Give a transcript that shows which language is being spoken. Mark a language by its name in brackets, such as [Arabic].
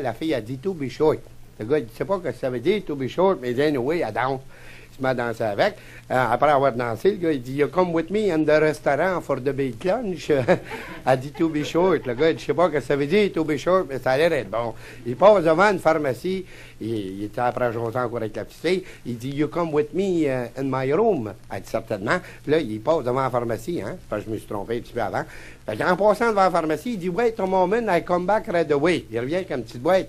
[French] La fille a dit, [English] to be short. [French] Le gars, il dit, c'est pas que ça veut dire, to be short, mais il dit, [English] anyway, [French] elle danse. Il m'a dansé avec. Après avoir dansé, le gars, il dit, [English] you come with me in the restaurant for the big lunch. [French] Elle dit, [English] to be short. [French] Le gars, il dit, je sais pas ce que ça veut dire, to be short, mais ça a l'air d'être bon. Il passe devant une pharmacie. Il était après Jonathan encore avec la petite fille. Il dit, [English] you come with me in my room. [French] Elle dit, certainement. Puis là, il passe devant la pharmacie, hein. Parce que je me suis trompé un petit peu avant. Fait qu'en passant devant la pharmacie, il dit, [English] wait a moment, I come back right away. [French] Il revient avec une petite boîte.